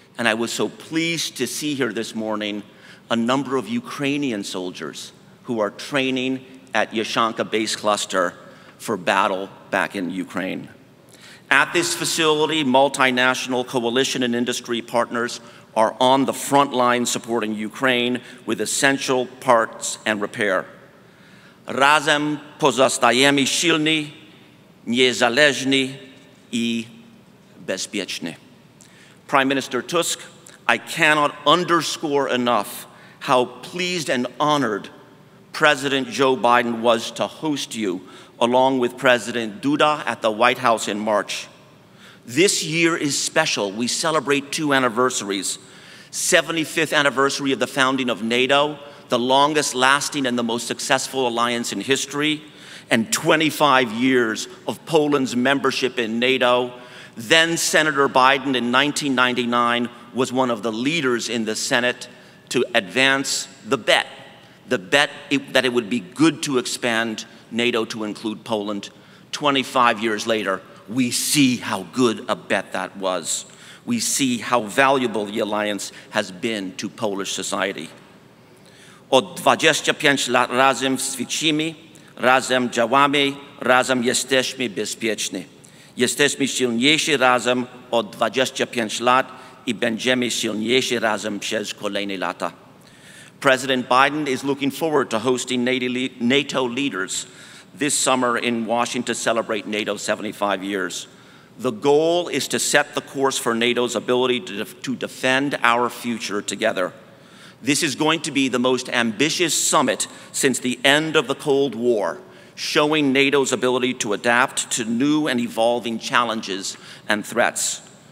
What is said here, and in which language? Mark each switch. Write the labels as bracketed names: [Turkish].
[English] And I was so pleased to see here this morning a number of Ukrainian soldiers who are training at Yashanka Base Cluster for battle back in Ukraine. At this facility, multinational coalition and industry partners are on the front line supporting Ukraine with essential parts and repair. [Polish] Razem pozostajemy silni, niezależni I bezpieczny. [English] Prime Minister Tusk, I cannot underscore enough how pleased and honored President Joe Biden was to host you along with President Duda at the White House in March. This year is special. We celebrate 2 anniversaries. 75th anniversary of the founding of NATO, the longest lasting and the most successful alliance in history, and 25 years of Poland's membership in NATO. Then Senator Biden in 1999 was one of the leaders in the Senate to advance the bet that it would be good to expand NATO to include Poland. 25 years later, we see how good a bet that was. We see how valuable the alliance has been to Polish society. [Polish] Od 25 lat razem ćwiczymy, razem działamy, razem jesteśmy bezpieczni. Jesteśmy silniejsi razem od 25 lat I będziemy silniejsi razem przez kolejne lata. [English] President Biden is looking forward to hosting NATO leaders this summer in Washington to celebrate NATO's 75 years. The goal is to set the course for NATO's ability to defend our future together. This is going to be the most ambitious summit since the end of the Cold War, showing NATO's ability to adapt to new and evolving challenges and threats.